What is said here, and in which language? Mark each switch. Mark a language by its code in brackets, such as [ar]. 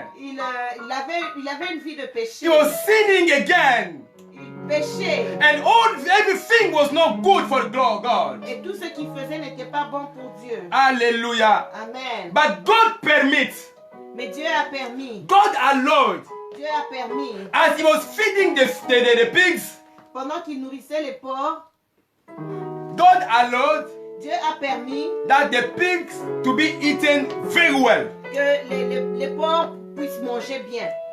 [fr] Il avait une vie de péché. [en] He was sinning again. [fr] Il péchait. [en] And everything was not good for God. [fr] Et tout ce qu'il faisait n'était pas bon pour Dieu. [en] Hallelujah. Amen. But God permits. [fr] Mais Dieu a permis. [en] God allowed. [fr] Dieu a permis. [en] As he was feeding the pigs, [fr] Pendant qu'il nourrissait les porcs, [en] God allowed [fr] Dieu a permis [en] that the pigs to be eaten very well. [fr] que les porcs puissent manger bien.